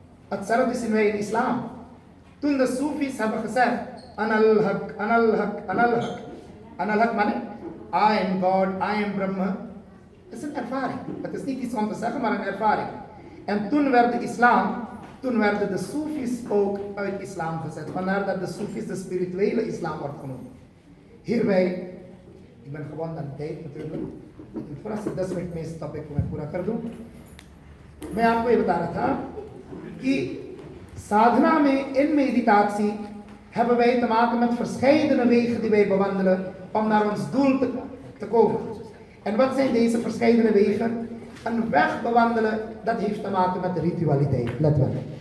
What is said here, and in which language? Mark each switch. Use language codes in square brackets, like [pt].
[nl] hetzelfde zien wij in islam. Toen de Soefis hebben gezegd, Anal Haq, Anal Haq, Anal Haq. Anal Haq माने [en] I am God, I am Brahma. [nl] Het is een ervaring. Het is niet iets om te zeggen, maar een ervaring. En toen werd de islam, toen werden de Soefis ook uit islam gezet. Vandaar dat de Soefis de spirituele islam wordt genoemd. Hierbij, ik ben gewoon aan de tijd natuurlijk. [hi] थोड़ा सा 10 minute में इस topic को मैं पूरा कर दूं। मैं आपको ये बता रहा था कि साधना में [nl] in meditatie hebben wij te maken met verschillende wegen die wij bewandelen om naar ons doel te komen. En wat zijn deze verschillende wegen? Een weg bewandelen, dat heeft te maken met de ritualiteit. Let wel.